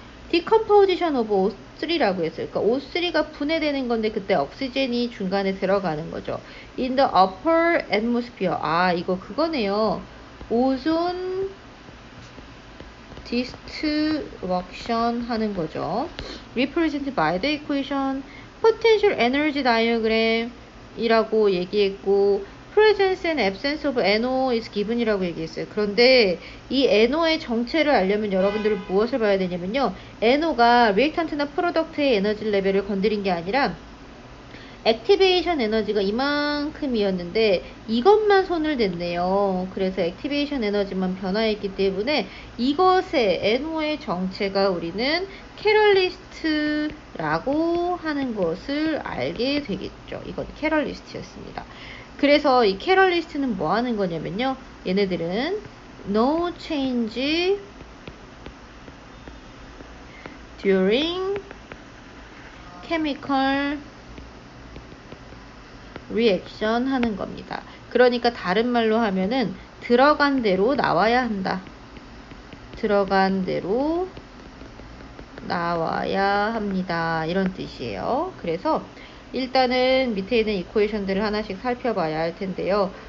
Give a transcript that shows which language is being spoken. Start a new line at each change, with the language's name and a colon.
English: decomposition of O3라고 했어요.
Korean: 그러니까 O3가 분해되는 건데 그때 억시젠이 중간에 들어가는 거죠.
English: In the upper atmosphere.
Korean: 아, 이거 그거네요. 오존 destruction 하는 거죠.
English: represented by the equation potential energy diagram
Korean: 이라고 얘기했고
English: presence and absence of NO is given
Korean: 이라고 얘기했어요. 그런데 이 NO의 정체를 알려면 여러분들은 무엇을 봐야 되냐면요. NO가 리액턴트나 프로덕트의 에너지 레벨을 건드린 게 아니라 액티베이션 에너지가 이만큼이었는데 이것만 손을 댔네요. 그래서 액티베이션 에너지만 변화했기 때문에 이것의 NO의 정체가 우리는 캐럴리스트라고 하는 것을 알게 되겠죠. 이건 캐럴리스트였습니다. 그래서 이 캐럴리스트는 뭐 하는 거냐면요.
English: 얘네들은 no change during chemical reaction
Korean: 하는 겁니다. 그러니까 다른 말로 하면은 들어간 대로 나와야 한다. 들어간 대로 나와야 합니다. 이런 뜻이에요. 그래서 일단은 밑에 있는 이퀘이션들을 하나씩 살펴봐야 할 텐데요.